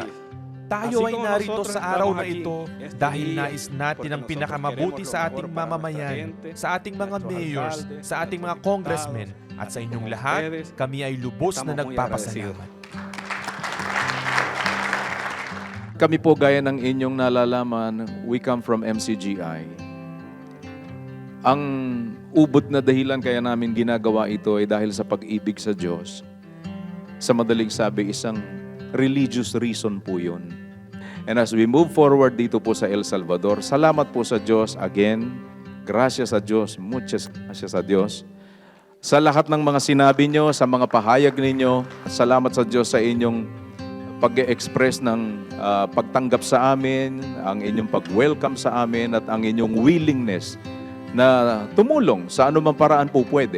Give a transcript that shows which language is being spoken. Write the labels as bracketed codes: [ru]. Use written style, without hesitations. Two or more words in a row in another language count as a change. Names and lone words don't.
[tl] Tayo ay narito sa araw na ito dahil nais natin ang pinakamabuti sa ating mamamayan, sa ating mga mayors, sa ating mga congressmen, at sa inyong lahat, kami ay lubos na nagpapasalamat. Kami po gaya ng inyong nalalaman, [en] we come from MCGI. [tl] Ang ubod na dahilan kaya namin ginagawa ito ay dahil sa pag-ibig sa Diyos. Sa madaling sabi, isang religious reason po yun. [en] And as we move forward [tl] dito po sa El Salvador, salamat po sa Diyos again. Gracias sa Diyos, [es] muchas gracias [tl] sa Diyos. Sa lahat ng mga sinabi nyo, sa mga pahayag ninyo, salamat sa Diyos sa inyong pag-express ng pagtanggap sa amin, ang inyong pag-welcome sa amin, at ang inyong willingness na tumulong sa anumang paraan po pwede.